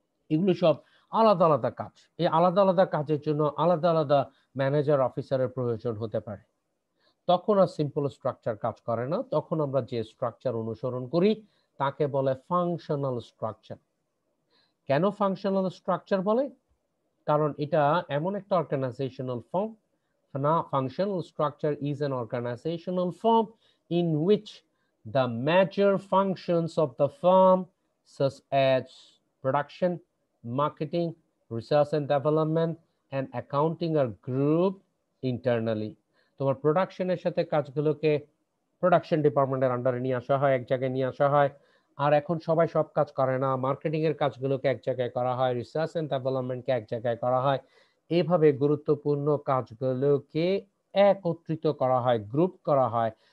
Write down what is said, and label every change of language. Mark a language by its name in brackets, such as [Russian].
[Bangla] এগুলো সব আলাদা আলাদা কাজ। এই আলাদা আলাদা কাজের জন্য আলাদা আলাদা ম্যানেজার অফিসারের প্রয়োজন হতে পারে। তখন আর সিম্পল স্ট্রাকচার কাজ করে না, তখন আমরা যে স্ট্রাকচার অনুসরণ করি তাকে বলে ফাংশনাল স্ট্রাকচার। কেন ফাংশনাল স্ট্রাকচার বলে? কারণ এটা এমন একটা organisational form. [English] Now, functional structure is an organizational form in which the major functions of the firm, such as production, marketing, research and development, and accounting, are grouped internally. [Bangla] তোমার প্রোডাকশনের সাথে কাজগুলোকে production ডিপার্টমেন্টের আন্ডারে নিয়ে আসা হয়, এক জায়গায় নিয়ে আসা হয়। আর এখন সবাই সব কাজ করে না, মার্কেটিং এর কাজগুলোকে এক জায়গায় করা হয়, রিসার্চ এন্ড ডেভেলপমেন্টকে এক জায়গায় করা হয়। এভাবে গুরুত্বপূর্ণ কাজগুলোকে একত্রিত করা হয়, গ্রুপ করা হয়,